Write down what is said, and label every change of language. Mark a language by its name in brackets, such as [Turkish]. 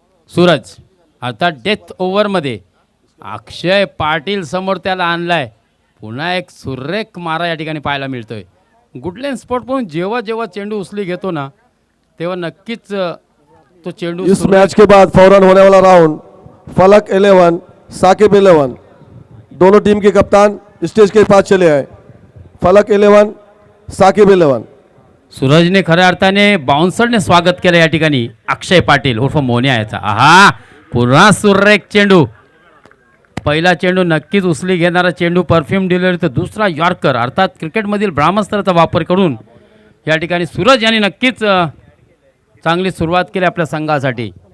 [Marathi] सूरज आता डेथ ओव्हरमध्ये अक्षय पाटील समोर त्याला आणलाय. पुन्हा एक सुरेख मारा या ठिकाणी पाहायला मिळतोय. गुडलेन स्पॉट पाहून जेव्हा जेव्हा चेंडू उचली घेतो ना तेव्हा नक्कीच तो चेंडू [Hindi] इस मैच के बाद फौरन होने वाला राउंड फलक 11 साकिब 11 दोनों टीम के कप्तान स्टेज के पास चले आए. फलक 11 साकिब 11. [Marathi] सूरजने खऱ्या अर्थाने बाउन्सरने स्वागत केलं या ठिकाणी अक्षय पाटील उर्फ मोन्या याचा. आहा, पुन्हा सुरेख चेंडू. पहिला चेंडू नक्कीच उचली घेणारा चेंडू परफ्यूम डिलिव्हरी, तर दुसरा यॉर्कर अर्थात क्रिकेटमधील ब्राह्मस्त्राचा वापर करून या ठिकाणी सूरज यांनी नक्कीच चांगली सुरुवात केली आपल्या संघासाठी.